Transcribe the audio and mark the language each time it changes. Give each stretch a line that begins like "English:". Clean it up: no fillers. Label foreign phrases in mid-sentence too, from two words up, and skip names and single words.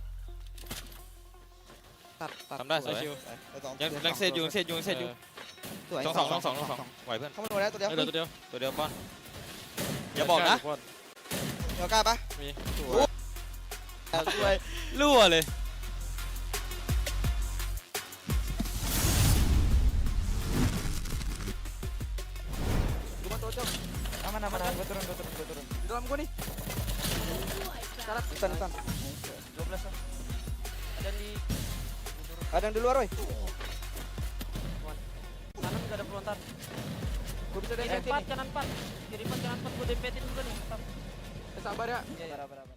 Thai: ตัด ทำได้สวยยังเซตอยู่ สวย 2ไหวเพื่อน เข้ามาโดนแล้วตัวเดียว ตัวเดียวป้อนอย่าบอกนะ เดี๋ยวกล้าปะ มี ด้วย รั่วเลย
Indonesian: aman gue turun di dalam gue nih Depan 12 ada yang di luar Roy kanan gak ada pelontar gue bisa DP kanan 4 kiri 4 kanan 4 gue DP-in juga nih sabar ya sabar